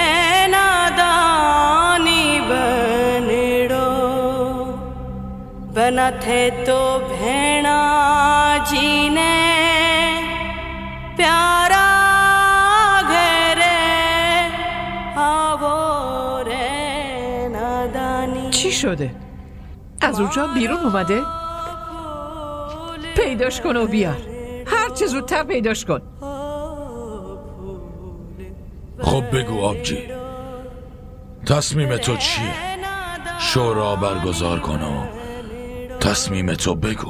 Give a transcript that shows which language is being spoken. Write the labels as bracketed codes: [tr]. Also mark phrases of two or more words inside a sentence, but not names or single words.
[raj] बना थे तो भेणा जीने प्यारा घरे आवो रे नादानी. [fa] چی شده؟ از اونجا بیرون اومده؟ پیداش کن و بیار. هر چه زودتر پیداش کن. خب بگو آبجی، تصمیم تو چیه؟ شورا برگزار کن و تصمیم تو بگو.